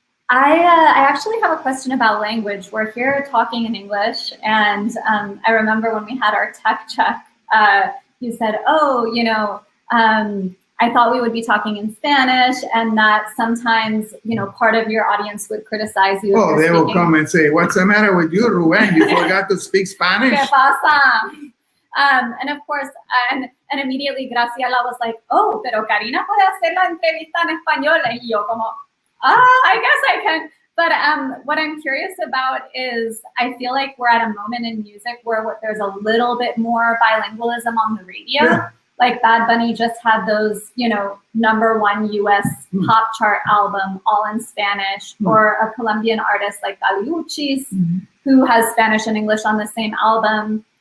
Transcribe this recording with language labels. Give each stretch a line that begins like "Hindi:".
English: I actually have a question about language. We're here talking in English, and I remember when we had our tech check, you said, oh, you know, I thought we would be talking in Spanish, and that sometimes, you know, part of your audience would criticize you. Oh, they will come and say, what's the matter with you, Rubén? You forgot to speak Spanish?
Spanish: ¿Qué pasa?
English: And of course, and immediately Graciela was like, oh,
Spanish: pero Carina puede hacer la entrevista en español. Y yo como,
English: I guess I can. But what I'm curious about is I feel like we're at a moment in music where there's a little bit more bilingualism on the radio. Yeah. Like Bad Bunny just had those, you know, #1 US pop chart album all in Spanish, or a Colombian artist like Galiuchis, who has Spanish and English on the same album.